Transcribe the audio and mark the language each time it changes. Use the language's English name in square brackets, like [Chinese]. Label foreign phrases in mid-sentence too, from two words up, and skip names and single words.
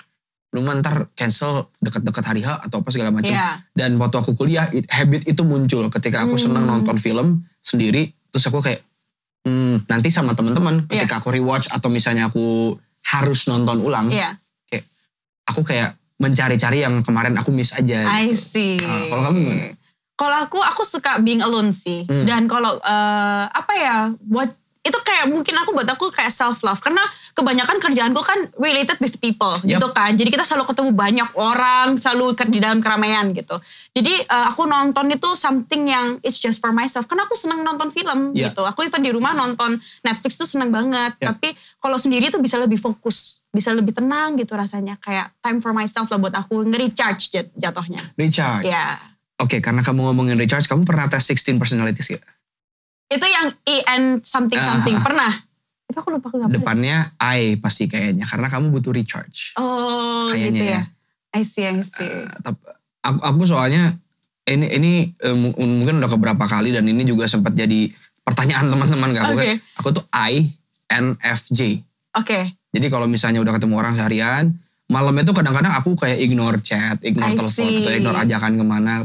[Indonesian] Lu ntar cancel deket-deket hari H atau apa segala macam. Dan waktu aku kuliah, habit itu muncul ketika aku senang nonton film sendiri. Terus aku kayak nanti sama teman-teman ketika aku rewatch atau misalnya aku harus nonton ulang, kayak aku kayak mencari-cari yang kemarin aku miss aja. [English] I see. [Indonesian] Kalau kamu gimana? Kalau aku suka [English] being alone [Indonesian] sih. Dan kalau itu kayak mungkin buat aku kayak [English] self love, [Indonesian] karena kebanyakan kerjaanku kan [English] related with people [Indonesian] gitu kan. Jadi kita selalu ketemu banyak orang, selalu di dalam keramaian gitu. Jadi aku nonton itu something yang [English] it's just for myself. [Indonesian] Karena aku senang nonton film gitu. Aku even di rumah nonton Netflix tuh senang banget. Tapi kalau sendiri tuh bisa lebih fokus, bisa lebih tenang gitu rasanya. Kayak [English] time for myself [Indonesian] lah buat aku, nge-recharge jatuhnya. Recharge? Ya. Oke, karena kamu ngomongin recharge, kamu pernah tes 16 personalities gak? Itu yang EN something. Pernah? Tapi aku lupa aku ngapain. Depannya I pasti kayaknya. Karena kamu butuh recharge. Oh kayaknya gitu ya. [English] I see. [Indonesian] Aku soalnya ini mungkin udah keberapa kali. Dan ini juga sempat jadi pertanyaan teman-teman ke aku. Aku tuh INFJ. Jadi kalau misalnya udah ketemu orang seharian, malamnya tuh kadang-kadang aku kayak [English] ignore chat, [Indonesian] ignore telepon, atau ignore ajakan kemana.